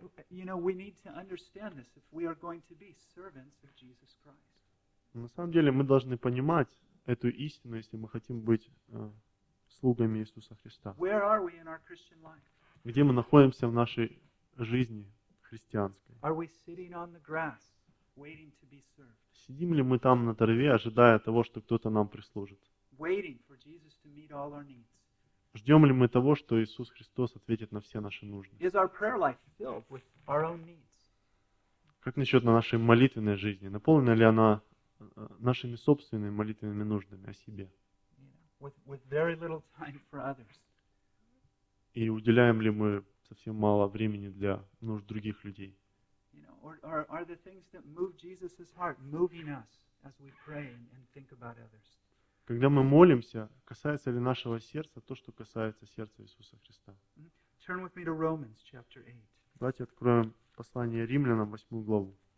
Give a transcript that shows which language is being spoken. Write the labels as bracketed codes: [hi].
[en] You know, we need to understand this if we are going to be servants of Jesus Christ. [ru] На самом деле, мы должны понимать эту истину, если мы хотим быть слугами Иисуса Христа. [en] Where are we in our Christian life? [ru] Где мы находимся в нашей жизни христианской? [en] Are we sitting on the grass, waiting to be served? [ru] Сидим ли мы там на траве, ожидая того, что кто-то нам прислужит? [en] Waiting for Jesus to meet all our needs. [ru] Ждем ли мы того, что Иисус Христос ответит на все наши нужды? [en] Is our prayer life filled with our own needs? [ru] Как насчет нашей молитвенной жизни? Наполнена ли она нашими собственными молитвенными нуждами о себе? [en] With very little time for others. [ru] И уделяем ли мы совсем мало времени для нужд других людей? [en] You know, or are the things that move Jesus' heart moving us as we pray and think about others? [ru] Когда мы молимся, касается ли нашего сердца то, что касается сердца Иисуса Христа? [en] Turn with me to Romans, chapter 8. [ru] Давайте откроем послание Римлянам, 8 главу.